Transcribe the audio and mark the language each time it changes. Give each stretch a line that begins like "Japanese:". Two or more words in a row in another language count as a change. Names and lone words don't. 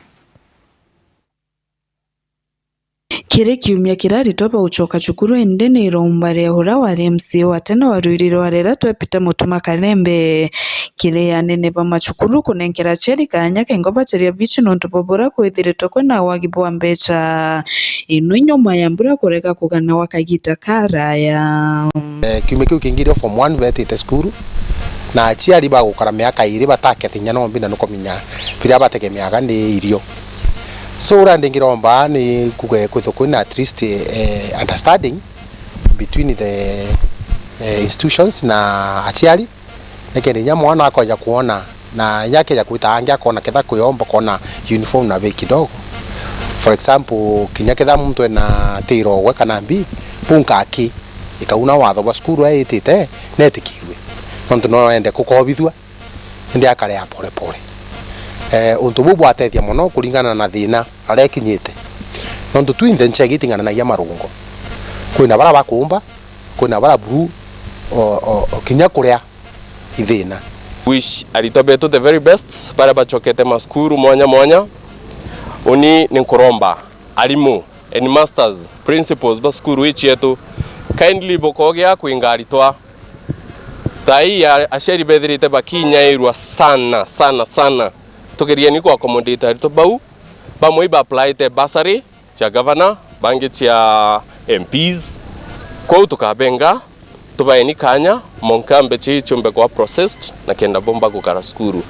Meru: Kire kiumia kiraritwa gucoka cukuru ende ni rombare hura wa MC wa tena waruiriro warera twepita Mutuma Kalembe kire yanene ba macukuru kunenkera cheri kanya kengoba cheria bichi nonto bobora kwithiritwo kwena wagibo wa mbecha inu nyuma ya mbura kureka kugana wakagita karaya. Kiumia kiu kingire form 1 betite skuru na aciari bagukara miaka iri bataketinya no mbina nukominya biria bategemeaga ni irio. So urandingiromba ni kwithukuna
English: at least understanding between the institutions
Meru: na aciari nekende nya mwana akoja kuona na yake ya kuita angia kuona ketha kuyomba kuona uniform na bei kidogo.
English: For example
Meru: kinya ketha mtu na tiro we kana mbi punka aki ikauna watho wa skuru aitite netikirwe nonto no ende kukobithwa ndi akare ya
Swahili: pole pole.
Meru: Untu bubu atethia muno kuringana na thina arekinyite nontu twinthe nchegitingana na ya marungo kwina bara bakumba kwina bara buru kinya kuria ithina. Wish arito beto
English: the very best
Meru: bara bachokete maskuru mwanya uni ninkuromba alimu
English: and masters principals
Meru: baskuru ichi yetu kindly bokogea kuingaritwa tai asheri bedrite bakinyairwa sana tugeria ni kwa accommodate arito bau bamwe ba apply te basari cha governor bangi cha MPs kwa tukabenga tubaini kanya monkambe chumbe kwa processed na kenda bomba gukara skuru